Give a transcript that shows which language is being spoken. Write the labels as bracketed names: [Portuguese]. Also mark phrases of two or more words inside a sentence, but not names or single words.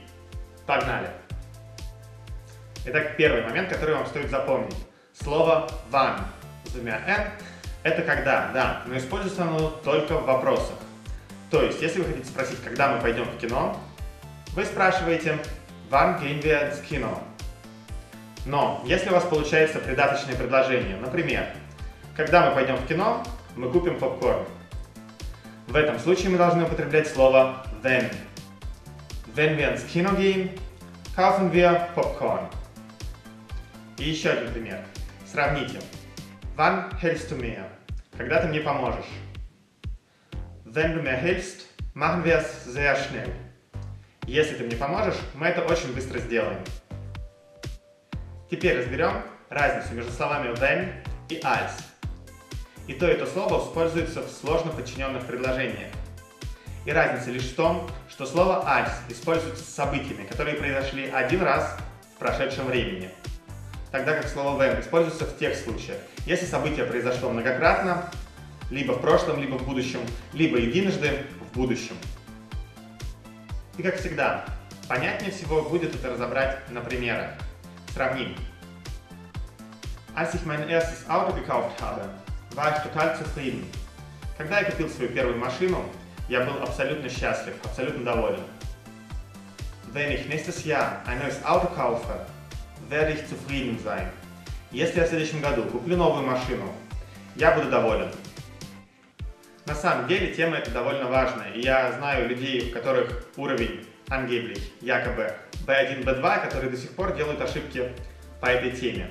[Russian] Погнали! Итак, первый момент, который вам стоит запомнить. Слово «wann» с двумя «n» — это «когда», да, но используется оно только в вопросах. То есть, если вы хотите спросить, когда мы пойдем в кино, вы спрашиваете [German] «Wann gehen wir ins Kino?». [Russian] Но если у вас получается придаточное предложение, например, когда мы пойдем в кино, мы купим попкорн. В этом случае мы должны употреблять слово wenn. [German] Wenn wir ins Kino gehen, kaufen wir Popcorn. [Russian] И еще один пример. Сравните. [German] Wann hilfst du mir? [Russian] Когда ты мне поможешь? [German] Wenn du mir hilfst, machen wir es sehr schnell. [Russian] Если ты мне поможешь, мы это очень быстро сделаем. Теперь разберем разницу между словами when и als. И то слово используется в сложно подчиненных предложениях. И разница лишь в том, что слово als используется с событиями, которые произошли один раз в прошедшем времени. Тогда как слово when используется в тех случаях, если событие произошло многократно, либо в прошлом, либо в будущем, либо единожды в будущем. И как всегда, понятнее всего будет это разобрать на примерах. Сравним. [German] Als ich mein erstes Auto gekauft habe, war ich total zufrieden. [Russian] Когда я купил свою первую машину, я был абсолютно счастлив, абсолютно доволен. [German] Wenn ich nächstes Jahr ein neues Auto kaufe, werde ich zufrieden sein. [Russian] Если я в следующем году куплю новую машину, я буду доволен. На самом деле тема эта довольно важная, и я знаю людей, у которых уровень angeblich, якобы B1, B2, которые до сих пор делают ошибки по этой теме.